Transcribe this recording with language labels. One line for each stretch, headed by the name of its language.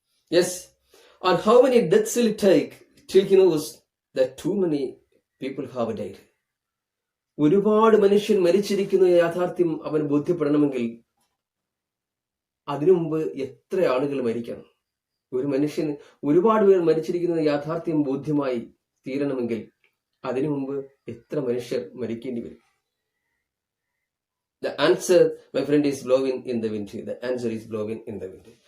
English: Yes, and how many deaths will it take till he knows that too many people have died?
Malayalam: ഒരുപാട് മനുഷ്യൻ മരിച്ചിരിക്കുന്ന യാഥാർത്ഥ്യം അവൻ ബോധ്യപ്പെടണമെങ്കിൽ അതിനു മുമ്പ് എത്ര ആളുകൾ മരിക്കണം? ഒരു മനുഷ്യന് ഒരുപാട് പേർ മരിച്ചിരിക്കുന്ന യാഥാർത്ഥ്യം ബോധ്യമായി തീരണമെങ്കിൽ അതിനു മുമ്പ് എത്ര മനുഷ്യർ മരിക്കേണ്ടി വരും?
English: The answer, my friend, is blowing in the wind. The answer is blowing in the wind.